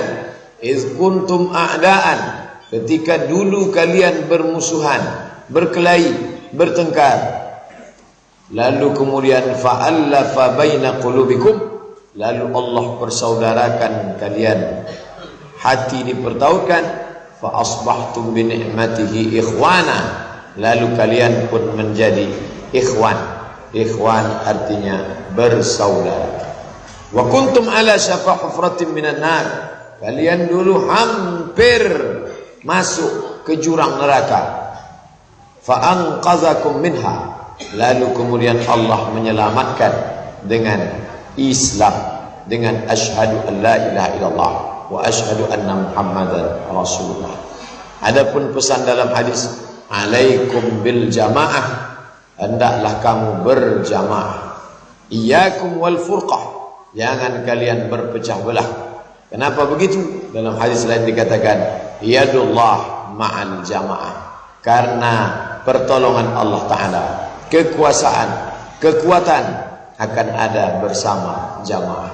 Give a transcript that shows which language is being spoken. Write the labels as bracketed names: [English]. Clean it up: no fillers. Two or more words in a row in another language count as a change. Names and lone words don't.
[Arabic] إذ كنتم أعداء, [Indonesian] ketika dulu kalian bermusuhan, berkelahi, bertengkar. Lalu kemudian [Arabic] فألف بين قلوبكم, [Indonesian] lalu Allah persaudarakan kalian, hati dipertautkan. [Arabic] فأصبحتم بنعمته إخوانا, [Indonesian] lalu kalian pun menjadi ikhwan. Ikhwan artinya bersaudara. [Arabic] وكنتم على شفا حفرة من النار, [Indonesian] kalian dulu hampir masuk ke jurang neraka. [Arabic] فأنقذكم منها, [Indonesian] lalu kemudian Allah menyelamatkan dengan Islam, dengan [Arabic] أشهد أن لا إله إلا الله وأشهد أن محمدا رسول الله. [Indonesian] Adapun pesan dalam hadis, [Arabic] عليكم بالجماعة, [Indonesian] hendaklah kamu berjamaah. [Arabic] إياكم والفرقة, [Indonesian] jangan kalian berpecah belah. Kenapa begitu? Dalam hadis lain dikatakan [Arabic] يد الله مع الجماعة, [Indonesian] karena pertolongan Allah Ta'ala, kekuasaan, kekuatan akan ada bersama jamaah.